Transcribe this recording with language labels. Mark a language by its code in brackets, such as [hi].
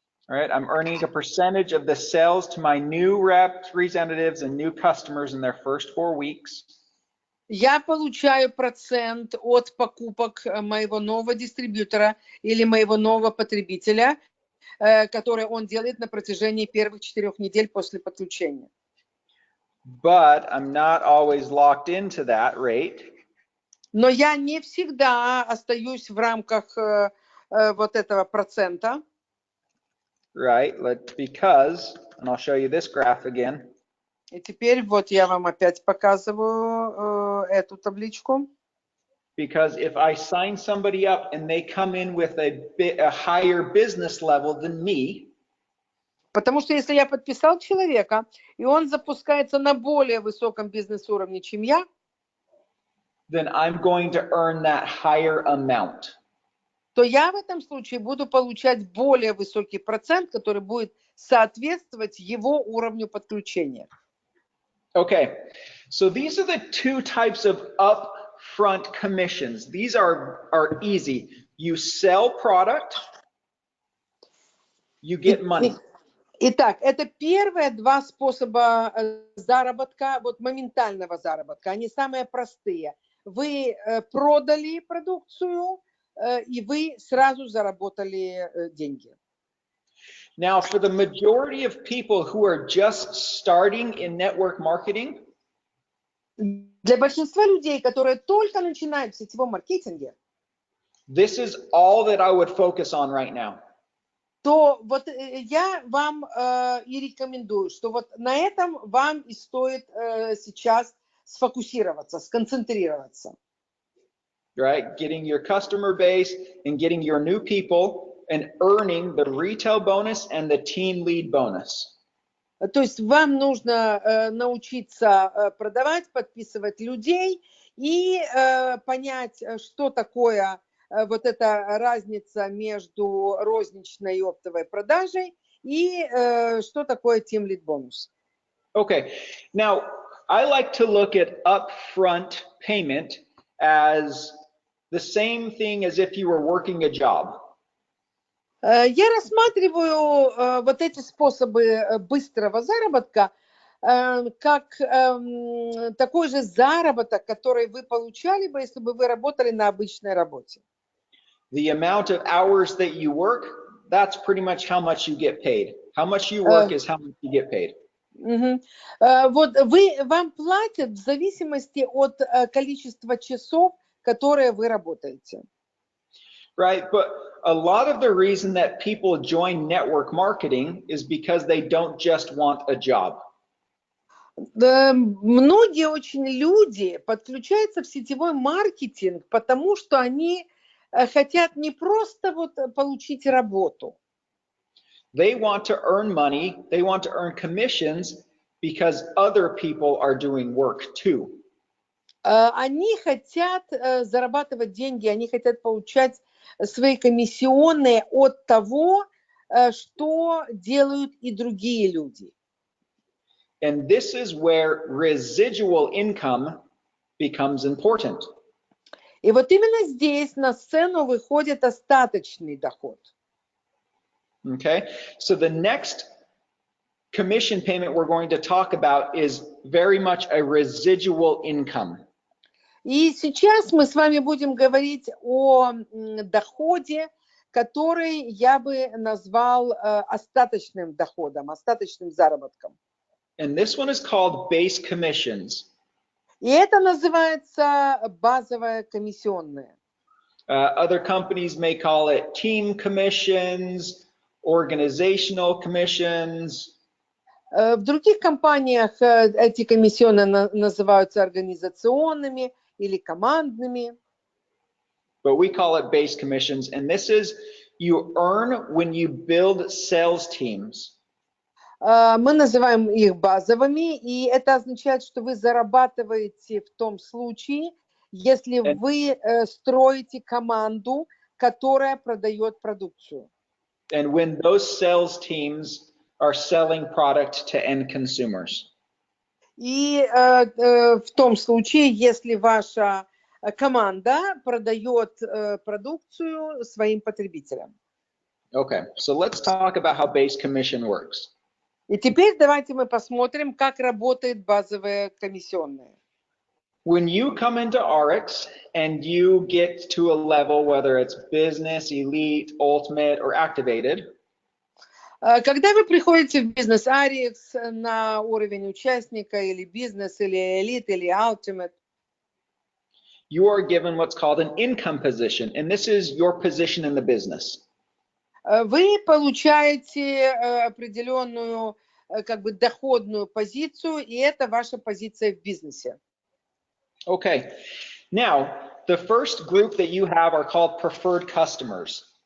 [en] All right, I'm earning a percentage of the sales to my new representatives and new customers in their first 4 weeks. [ru] Я получаю процент от покупок моего нового дистрибьютора или моего нового потребителя, который он делает на протяжении первых 4 недель после подключения. [en] But I'm not always locked into that rate. [ru] Но я не всегда остаюсь в рамках вот этого процента. [en] Right, because, and I'll show you this graph again. [ru] И теперь вот я вам опять показываю эту табличку. [en] Because if I sign somebody up and they come in with a higher business level than me, [ru] потому что если я подписал человека, и он запускается на более высоком бизнес-уровне, чем я, [en] then I'm going to earn that higher amount. [ru] То я в этом случае буду получать более высокий процент, который будет соответствовать его уровню подключения. [en] Okay, so these are the two types of upfront commissions. These are easy. You sell product, you get money. [ru] Итак, это первые два способа заработка, вот моментального заработка. Они самые простые. Вы продали продукцию, и вы сразу заработали деньги. [en] Now, for the majority of people who are just starting in network marketing, [ru] для большинства людей, которые только начинают в сетевом маркетинге, [en] this is all that I would focus on right now. [ru] То вот я вам и рекомендую, что вот на этом вам и стоит сейчас сфокусироваться, сконцентрироваться. [en] Right? Getting your customer base and getting your new people and earning the retail bonus and the team lead bonus. [ru] То есть вам нужно научиться продавать, подписывать людей и понять, что такое вот эта разница между розничной и оптовой продажей и что такое team lead bonus. [en] Okay, now I like to look at upfront payment as the same thing as if you were working a job. [ru] Я рассматриваю вот эти способы быстрого заработка как такой же заработок, который вы получали бы, если бы вы работали на обычной работе. [en] The amount of hours that you work, that's pretty much how much you get paid. How much you work is how much you get paid. [ru] Вот вам платят в зависимости от количества часов, которые вы работаете. [en] Right, but a lot of the reason that people join network marketing is because they don't just want a job. [ru] Многие очень люди подключаются в сетевой маркетинг, потому что они хотят не просто вот получить работу. [en] They want to earn money, they want to earn commissions because other people are doing work too. [ru] Они хотят зарабатывать деньги, они хотят получать свои комиссионные от того, что делают и другие люди. [en] And this is where residual income becomes important. [ru] И вот именно здесь на сцену выходит остаточный доход. [en] Okay, so the next commission payment we're going to talk about is very much a residual income. [ru] И сейчас мы с вами будем говорить о доходе, который я бы назвал остаточным доходом, остаточным заработком. [en] And this one is called base commissions. [ru] И это называется базовая комиссионная. [en] Other companies may call it team commissions, organizational commissions. [ru] В других компаниях эти комиссионные называются организационными или командными. [en] But we call it base commissions, and this is you earn when you build sales teams. [ru] Мы называем их базовыми, и это означает, что вы зарабатываете в том случае, если вы строите команду, которая продает продукцию. [en] And when those sales teams are selling product to end consumers. [ru] И в том случае, если ваша команда продает продукцию своим потребителям. [en] Okay, so let's talk about how base commission works. [ru] И теперь давайте мы посмотрим, как работает базовая комиссионная. [en] When you come into ARIIX and you get to a level, whether it's business, elite, ultimate, or activated, [ru] когда вы приходите в бизнес ARIIX на уровень участника или бизнес, или элит, или ultimate, [en] you are given what's called an income position, and this is your position in the business. [ru] Вы получаете определенную как бы доходную позицию, и это ваша позиция в бизнесе. [en] Okay, now the first group that you have are called preferred customers.